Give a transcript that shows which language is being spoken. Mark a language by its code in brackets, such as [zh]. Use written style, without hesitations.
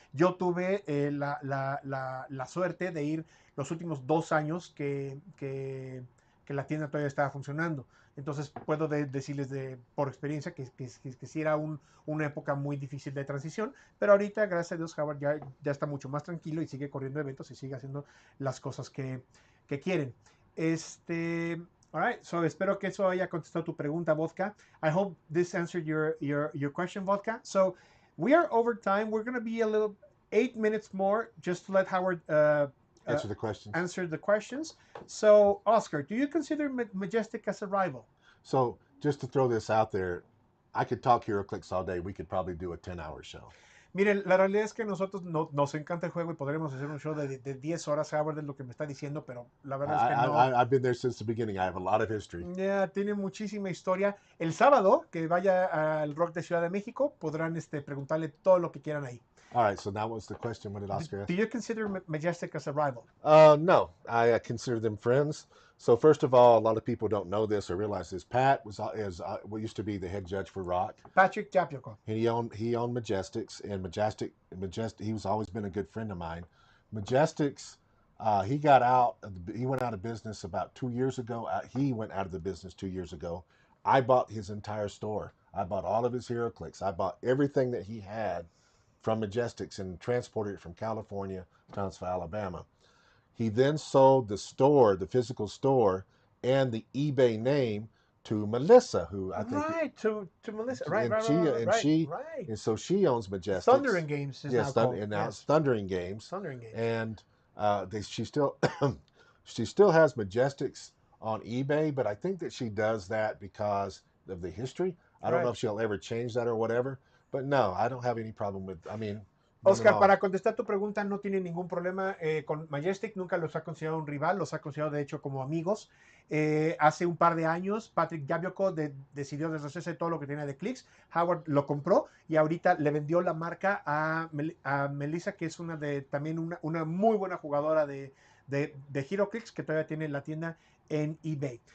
[es] Yo tuve la suerte de ir los últimos 2 años que la tienda todavía estaba funcionando. Entonces puedo decirles por experiencia que sí era una época muy difícil de transición, pero ahorita, gracias a Dios, Howard ya está mucho más tranquilo y sigue corriendo eventos y sigue haciendo las cosas que quieren. [en] All right, so [es] espero que eso haya contestado tu pregunta, Vodka. [en] I hope this answered your question, Vodka. So we are over time. We're going to be a little 8 minutes more just to let Howard Answer the questions. answer the questions. So, Oscar, do you consider Majestic as a rival? So just to throw this out there, I could talk HeroClix all day. We could probably do a 10-hour show. [es] Miren, la realidad es que nosotros nos encanta el juego y podremos hacer un show de 10 horas, Howard, de lo que me está diciendo, pero la verdad es que no. [en] I've been there since the beginning. I have a lot of history. [es] Ya tiene muchísima historia. El sábado, que vaya al Rock de Ciudad de México, podrán preguntarle todo lo que quieran ahí. [en] All right, so now what's the question? What did Oscar ask? Do you consider Majestic as a rival? No, I consider them friends. So first of all, a lot of people don't know this or realize this. Pat was used to be the head judge for Rock. Patrick Japioko. And he owned Majestics, and Majestic. He was always been a good friend of mine. Majestics, he went out of business about 2 years ago. He went out of the business 2 years ago. I bought his entire store. I bought all of his HeroClix. I bought everything that he had from Majestics and transported it from California to Huntsville, Alabama. He then sold the store, the physical store, and the eBay name to Melissa, who I think to Melissa, right, and so she owns Majestics. Thundering Games is now called. And now it's Thundering Games. Thundering Games. And she still she still has Majestics on eBay, but I think that she does that because of the history. I don't know if she'll ever change that or whatever, but no, I don't have any problem with. I mean. [es] Oscar, para contestar tu pregunta, no tiene ningún problema con Majestic, nunca los ha considerado un rival, los ha considerado de hecho como amigos. Hace un par de años, Patrick Jabioko decidió deshacerse de todo lo que tenía de Clicks. Howard lo compró y ahorita le vendió la marca a Melissa, que es también una muy buena jugadora de HeroClix, que todavía tiene la tienda en eBay.